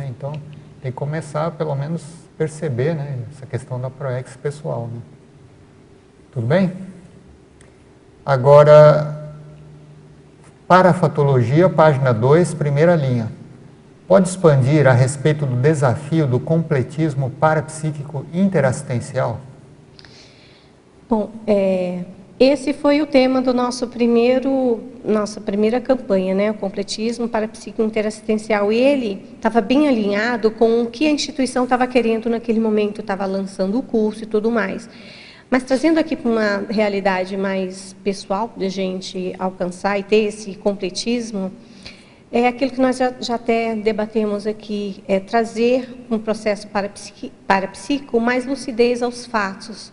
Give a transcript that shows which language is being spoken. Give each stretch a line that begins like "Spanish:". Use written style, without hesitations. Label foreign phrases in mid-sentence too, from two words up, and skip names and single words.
Portuguese: Então, tem que começar, pelo menos, perceber, né, essa questão da ProEx pessoal, né? Tudo bem? Agora, parafatologia, página 2, primeira linha. Pode expandir a respeito do desafio do completismo parapsíquico interassistencial? Bom, esse foi o tema do nossa primeira campanha, né? O completismo parapsíquico interassistencial. E ele estava bem alinhado com o que a instituição estava querendo naquele momento, estava lançando o curso e tudo mais. Mas trazendo aqui para uma realidade mais pessoal, de a gente alcançar e ter esse completismo, é aquilo que nós já até debatemos aqui, é trazer um processo parapsíquico mais lucidez aos fatos.